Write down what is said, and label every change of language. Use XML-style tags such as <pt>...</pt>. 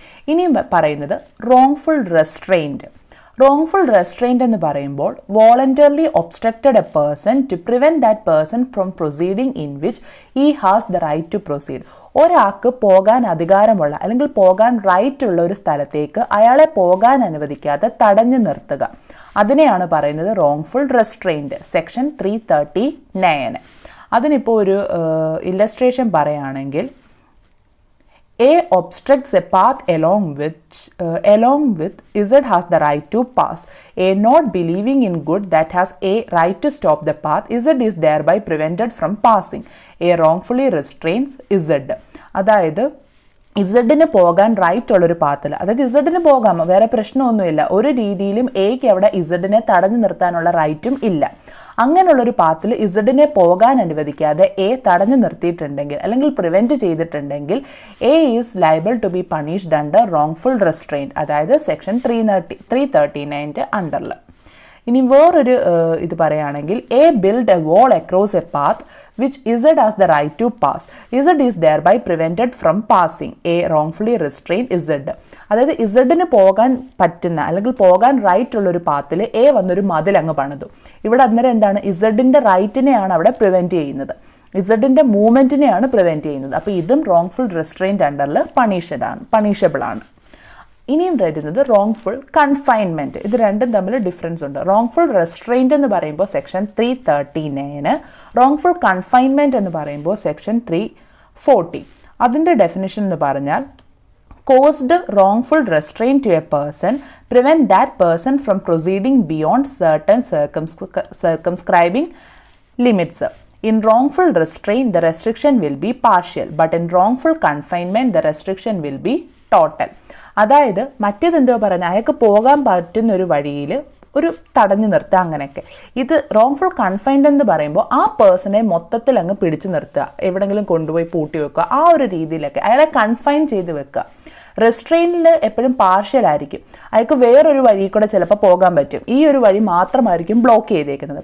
<ml>ഇനിയും പറയുന്നത്</ml> <en>Wrongful restraint. Wrongful restraint</en> <ml>എന്ന് പറയുമ്പോൾ</ml> <en>Voluntarily obstructed a person to prevent that person from proceeding in which he has the right to proceed.</en> <ml>ഒരാൾക്ക് പോകാൻ അധികാരമുള്ള അല്ലെങ്കിൽ പോകാൻ റൈറ്റ് ഉള്ള ഒരു സ്ഥലത്തേക്ക് അയാളെ പോകാൻ അനുവദിക്കാതെ തടഞ്ഞു നിർത്തുക, അതിനെയാണ് പറയുന്നത് റോങ്ഫുൾ റെസ്ട്രെയിൻറ്റ്, സെക്ഷൻ 339. അതിനിപ്പോൾ ഒരു ഇല്ലസ്ട്രേഷൻ പറയുകയാണെങ്കിൽ,</ml> <en>A obstructs a path along with Z has the right to pass. A not believing in good that has A right to stop the path, Z is thereby prevented from passing. A wrongfully restrains Z.</en> <ml>അതായത് ഇസഡിന് പോകാൻ right ഉള്ളൊരു പാത്തിൽ, അതായത് ഇസഡിന് പോകാം, വേറെ പ്രശ്നമൊന്നുമില്ല, ഒരു രീതിയിലും എക്ക് അവിടെ ഇസഡിനെ തടഞ്ഞു നിർത്താനുള്ള റൈറ്റും ഇല്ല. അങ്ങനെയുള്ളൊരു പാത്തിൽ ഇസഡിനെ പോകാൻ അനുവദിക്കാതെ എ തടഞ്ഞു നിർത്തിയിട്ടുണ്ടെങ്കിൽ അല്ലെങ്കിൽ പ്രിവെൻറ്റ് ചെയ്തിട്ടുണ്ടെങ്കിൽ</ml> <en>A is liable to be punished under wrongful restraint,</en> <ml>അതായത് സെക്ഷൻ 339 അണ്ടറിൽ. ഇനി വേറൊരു ഇത് പറയുകയാണെങ്കിൽ,</ml> <en>A build a wall across a path which Z has the right to pass. Z is thereby prevented from passing. A wrongfully restrained Z.</en> <ml>അതായത് ഇസഡിന് പോകാൻ പറ്റുന്ന അല്ലെങ്കിൽ പോകാൻ റൈറ്റ് ഉള്ളൊരു പാത്തിൽ എ വന്നൊരു മതിൽ അങ്ങ് പണിതു. ഇവിടെ അന്നേരം എന്താണ്, ഇസഡിൻ്റെ റൈറ്റിനെയാണ് അവിടെ പ്രിവെൻറ്റ് ചെയ്യുന്നത്, ഇസഡിൻ്റെ മൂവ്മെൻറ്റിനെയാണ് പ്രിവെൻറ്റ് ചെയ്യുന്നത്. അപ്പോൾ ഇതും റോങ്ഫുൾ റെസ്ട്രെയിൻറ്റ് അണ്ടറിൽ പണിഷബിൾ ആണ്. ഇനിയും വരുന്നത് റോങ്ഫുൾ കൺഫൈൻമെൻറ്റ്. ഇത് രണ്ടും തമ്മിൽ ഡിഫറൻസ് ഉണ്ട്. റോങ്ഫുൾ റെസ്ട്രെയിൻറ്റ് എന്ന് പറയുമ്പോൾ സെക്ഷൻ 339, റോങ്ഫുൾ കൺഫൈൻമെൻറ്റ് എന്ന് പറയുമ്പോൾ സെക്ഷൻ 340. അതിൻ്റെ ഡെഫിനിഷൻ എന്ന് പറഞ്ഞാൽ,</ml> <en>caused wrongful restraint to a person, prevent that person from proceeding beyond certain circumscribing limits. In wrongful restraint, the restriction will be partial, but in wrongful confinement, the restriction will be total.</en> <ml>അതായത് മറ്റേതെന്തോ പറഞ്ഞാൽ അയാൾക്ക് പോകാൻ പറ്റുന്ന ഒരു വഴിയിൽ ഒരു തടഞ്ഞു നിർത്തുക, അങ്ങനെയൊക്കെ. ഇത് റോങ്ഫുൾ കൺഫൈൻഡ് എന്ന് പറയുമ്പോൾ ആ പേഴ്സണെ മൊത്തത്തിൽ അങ്ങ് പിടിച്ചു നിർത്തുക, എവിടെയെങ്കിലും കൊണ്ടുപോയി പൂട്ടി വെക്കുക, ആ ഒരു രീതിയിലൊക്കെ അയാളെ കൺഫൈൻ ചെയ്ത് വെക്കുക. റെസ്ട്രെയിനിൽ എപ്പോഴും പാർഷ്യൽ ആയിരിക്കും, അയാൾക്ക് വേറൊരു വഴി കൂടെ ചിലപ്പോൾ പോകാൻ പറ്റും, ഈ ഒരു വഴി മാത്രമായിരിക്കും ബ്ലോക്ക് ചെയ്തേക്കുന്നത്.</ml>